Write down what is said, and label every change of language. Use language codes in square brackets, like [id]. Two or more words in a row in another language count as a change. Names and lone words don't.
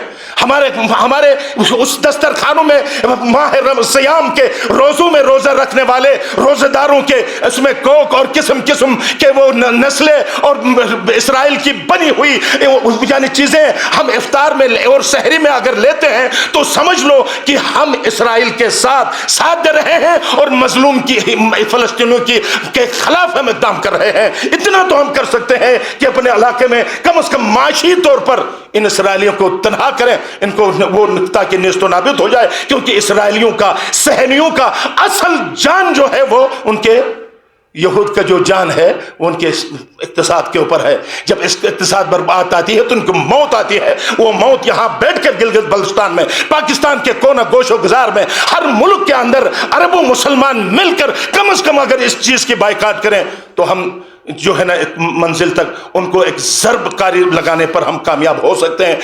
[ur] ہمارے اس دسترخوانوں میں ماہ سیام کے روزوں میں روزہ رکھنے والے روزہ داروں کے اس میں کوک اور قسم قسم کے وہ نسلیں اور اسرائیل کی بنی ہوئی یعنی چیزیں ہم افطار میں اور سحری میں اگر لیتے ہیں تو سمجھ لو کہ ہم اسرائیل کے ساتھ دے رہے ہیں اور مظلوم کی فلسطینیوں کے خلاف ہم اقدام کر رہے ہیں۔ اتنا تو ہم کر سکتے ہیں کہ اپنے علاقے میں کم از کم معاشی طور پر ان اسرائیلیوں کو تنہا کریں، ان کو وہ تاکہ نیست و نابود ہو جائے، کیونکہ اسرائیلیوں کا صہیونیوں کا اصل جان جو ہے وہ ان کے یہود کا جو جان ہے وہ ان کے اقتصاد کے اوپر ہے۔ جب اس اقتصاد برباد آتی ہے تو ان کو موت آتی ہے، وہ موت یہاں بیٹھ کر گلگت بلتستان میں، پاکستان کے کونا گوش و گزار میں، ہر ملک کے اندر عربوں مسلمان مل کر کم از کم اگر اس چیز کی بائیکاٹ کریں تو ہم جو ہے نا ایک منزل تک ان کو ایک ضرب کاری لگانے پر ہم کامیاب ہو سکتے ہیں۔